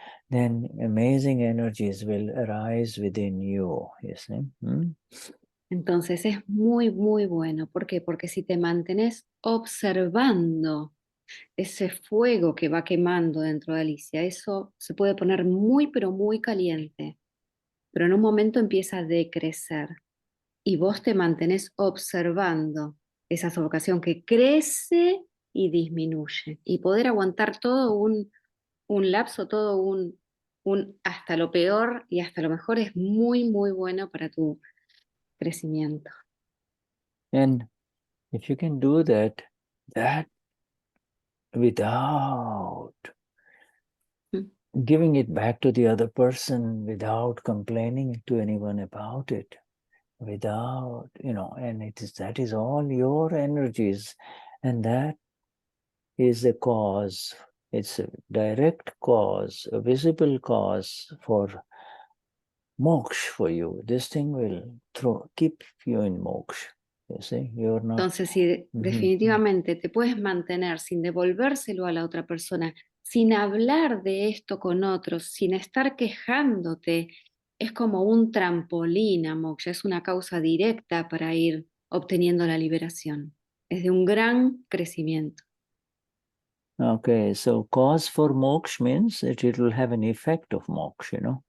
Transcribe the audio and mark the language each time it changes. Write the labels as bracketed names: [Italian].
[English] then amazing energies will arise within you. You see? [Spanish] Entonces es muy, muy bueno. ¿Por qué? Porque si te mantienes observando ese fuego que va quemando dentro de Alicia, eso se puede poner muy, pero muy caliente. Pero en un momento empieza a decrecer. Y vos te mantenés observando esa sofocación que crece y disminuye. Y poder aguantar todo un lapso, todo un hasta lo peor y hasta lo mejor es muy, muy bueno para tu crecimiento. [English] And if you can do that without giving it back to the other person, without complaining to anyone about it, without, and that is all your energies, and that is the cause. It's a direct cause, a visible cause for moksha for you. This thing will keep you in moksha. You see, you're not. [Spanish] Entonces, si definitivamente te puedes mantener sin devolvérselo a la otra persona, sin hablar de esto con otros, sin estar quejándote, es como un trampolín a moksha, es una causa directa para ir obteniendo la liberación. Es de un gran crecimiento. [English] Okay, so cause for moksha means that it will have an effect of moksha,